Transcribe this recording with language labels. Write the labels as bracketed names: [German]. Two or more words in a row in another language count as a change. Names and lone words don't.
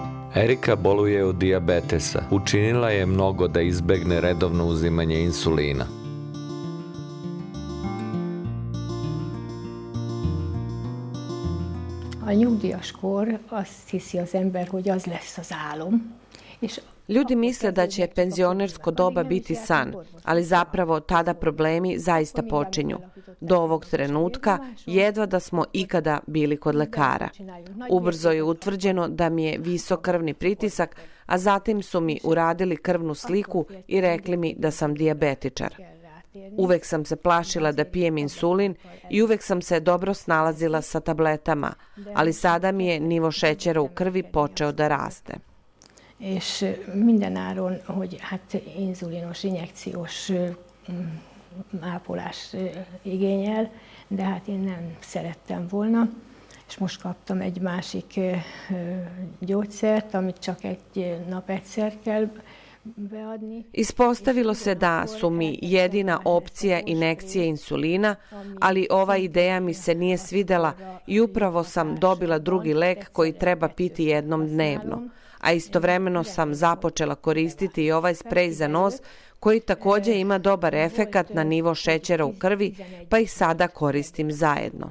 [Serbian] Erika boluje od dijabetesa. Učinila je mnogo da izbegne redovno uzimanje insulina. [Hungarian] A nyugdíjas kor azt hiszi az ember, hogy az lesz az álom. [Serbian] Ljudi misle da će penzionersko doba biti san, ali zapravo tada problemi zaista počinju. Do ovog trenutka jedva da smo ikada bili kod lekara. Ubrzo je utvrđeno da mi je visok krvni pritisak, a zatim su mi uradili krvnu sliku i rekli mi da sam dijabetičar. Uvek sam se plašila da pijem insulin i uvek sam se dobro snalazila sa tabletama, ali sada mi je nivo šećera u krvi počeo da raste. [Hungarian] És mindenáron, hogy hát inzulinos, injekciós ápolás igényel, de hát én nem szerettem volna, és most kaptam egy másik gyógyszert, amit csak egy nap egyszer kell beadni. [Serbian] Ispostavilo se da su mi jedina opcija injekcije insulina, ali ova ideja mi se nije svidela i upravo sam dobila drugi lek koji treba piti jednom dnevno. A istovremeno sam započela koristiti i ovaj sprej za nos koji također ima dobar efekat na nivo šećera u krvi, pa ih sada koristim zajedno.